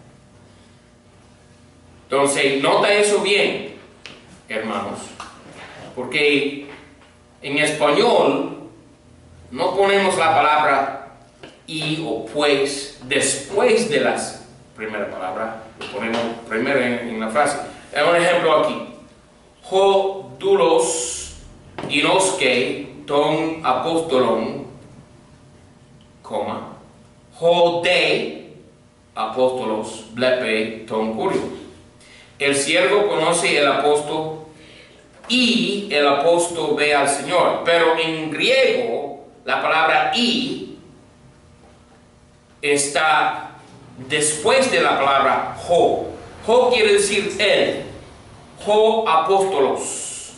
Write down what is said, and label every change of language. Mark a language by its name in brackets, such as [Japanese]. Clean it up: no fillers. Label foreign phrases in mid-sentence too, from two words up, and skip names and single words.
[Spanish] Entonces, nota eso bien, hermanos, porque en español no ponemos la palabra y o pues después de la primera palabra, lo ponemos primero en la frase. Un ejemplo aquí. [Greek] Ὁ δοῦλος γινώσκει τὸν ἀπόστολον, coma, ὁ δὲ ἀπόστολος βλέπει τὸν κύριον. [Spanish] El siervo conoce el apóstol y el apóstol ve al Señor. Pero en griego, la palabra y está después de la palabra ho. Ho quiere decir él. [Greek] ὁ ἀπόστολος.